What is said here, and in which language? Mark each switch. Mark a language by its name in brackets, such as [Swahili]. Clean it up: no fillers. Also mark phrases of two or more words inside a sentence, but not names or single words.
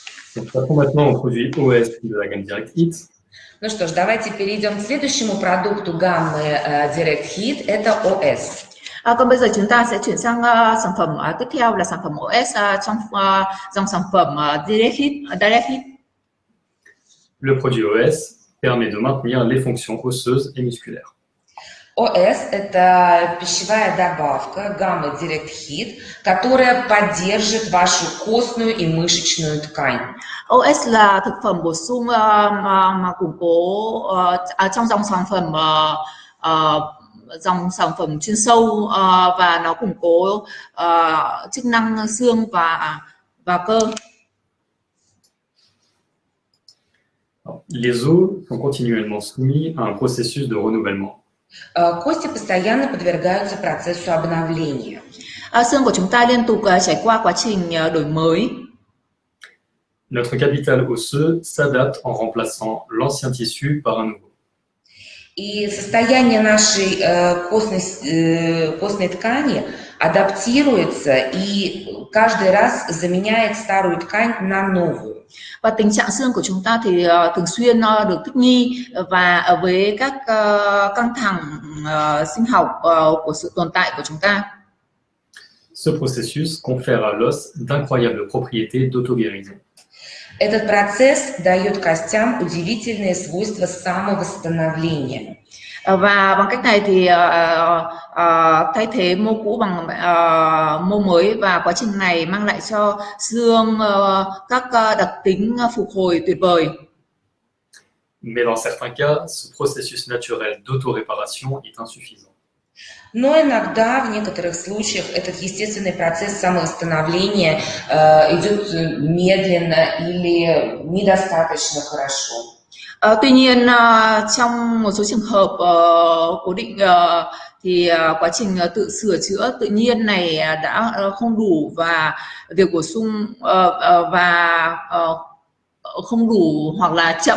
[French] Donc, passons maintenant au produit OS de la gamme Direct Hit. [Russian] Ну что ж, давайте перейдем к следующему продукту гаммы Direct Hit, это OS. [Vietnamese] Còn bây giờ chúng ta sẽ chuyển sang sản phẩm tiếp theo là sản phẩm OS trong dòng sản phẩm Direct Hit. [French] Le produit OS permet de maintenir les fonctions osseuses et musculaires. [Russian] OS – это пищевая добавка гаммы Direct Hit, которая поддержит вашу костную и мышечную ткань. [Vietnamese] OS là thực phẩm bổ sung mà củng cố trong dòng sản phẩm chuyên sâu và nó củng cố chức năng xương và cơ. [French] Les os sont continuellement soumis à un processus de renouvellement. [Russian] Кости постоянно подвергаются процессу обновления. [Vietnamese] Xương của chúng ta liên tục trải qua quá trình đổi mới. [French] Notre capital osseux s'adapte en remplaçant l'ancien tissu par un nouveau. [Russian] И состояние нашей костной ткани адаптируется и каждый раз заменяет старую ткань на новую. [Vietnamese] Và tình trạng xương của chúng ta thì thường xuyên được thích nghi và với các căng thẳng sinh học của sự tồn tại của chúng ta. [French] Ce processus confère à l'os d'incroyables propriétés d'auto-guérison. [Russian] Этот процесс дает костям удивительные свойства самовосстановления. [Vietnamese] Và bằng cách này thì thay thế mô cũ bằng mô mới, và quá trình này mang lại cho xương các đặc tính phục hồi tuyệt vời. [French] Mais dans certains cas, ce processus naturel d'auto-réparation est insuffisant. [Russian] Но иногда, в некоторых случаях, этот естественный процесс самовосстановления идет медленно или недостаточно хорошо. [Vietnamese] Tuy nhiên, trong một số trường hợp cố định thì quá trình tự sửa chữa tự nhiên này đã không đủ, và việc bổ sung không đủ hoặc là chậm.